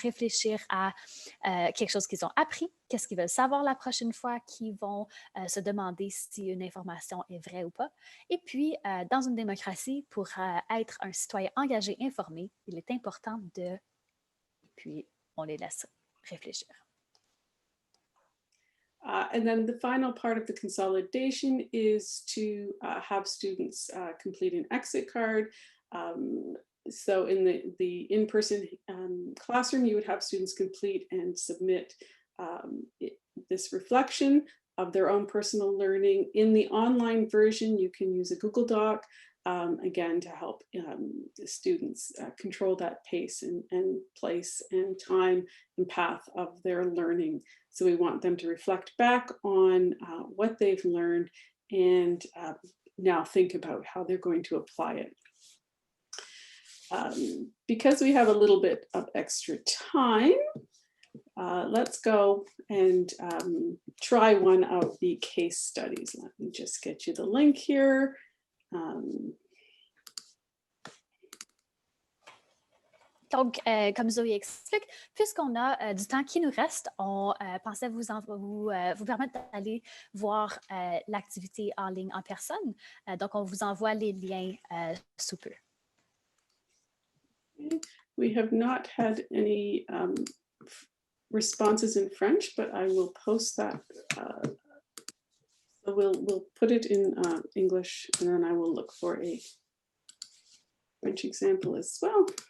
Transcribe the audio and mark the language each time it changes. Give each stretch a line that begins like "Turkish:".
French: réfléchir à quelque chose qu'ils ont appris, qu'est-ce qu'ils veulent savoir la prochaine fois, qu'ils vont se demander si une information est vraie ou pas. Et puis, dans une démocratie, pour être un citoyen engagé, informé, il est important de... Puis, on les laisse réfléchir.
English: And then the final part of the consolidation is to have students complete an exit card. So in the in-person classroom, you would have students complete and submit this reflection of their own personal learning. In the online version, you can use a Google Doc, again, to help the students control that pace and place and time and path of their learning. So we want them to reflect back on what they've learned and now think about how they're going to apply it. Because we have a little bit of extra time, let's go and try one of the case studies. Let me just get you the link here.
French: Donc, comme Zoé explique, puisqu'on a du temps qui nous reste, on pensait vous permettre d'aller voir l'activité en ligne en personne. Donc, on vous envoie les liens sous peu.
English: We have not had any responses in French, but I will post that. So we'll put it in English, and then I will look for a French example as well.